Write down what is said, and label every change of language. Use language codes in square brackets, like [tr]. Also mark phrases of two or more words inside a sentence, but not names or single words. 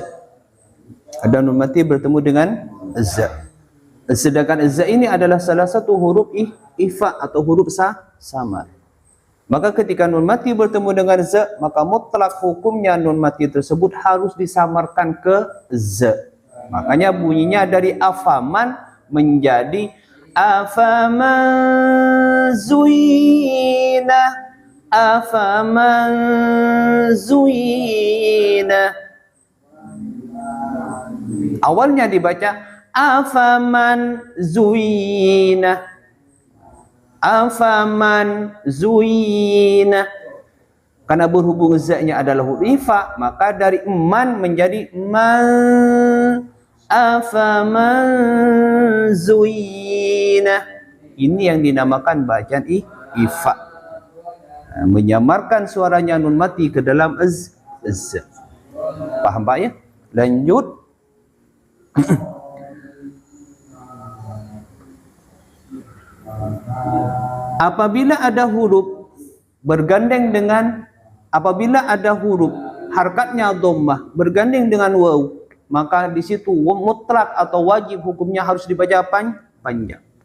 [id] Ada nun mati bertemu dengan za. Sedangkan za ini adalah salah satu huruf ifa atau huruf samar. Maka ketika nun mati bertemu dengan za, maka mutlak hukumnya nun mati tersebut harus disamarkan ke za. Makanya bunyinya dari afaman menjadi [ar] أفمن زين أفمن زين. [id] Awalnya dibaca [ar] أفمن زين أفمن زين. [id] Karena berhubung za-nya adalah huruf ifa, maka dari man menjadi man, [ar] أفمن زين. [id] Ini yang dinamakan bacaan ifa. Menyamarkan suaranya nun mati ke dalam z. Paham Pak ya? Lanjut. Apabila ada huruf harkatnya dhammah bergandeng dengan waw, maka di situ mutlak atau wajib hukumnya harus dibaca panjang.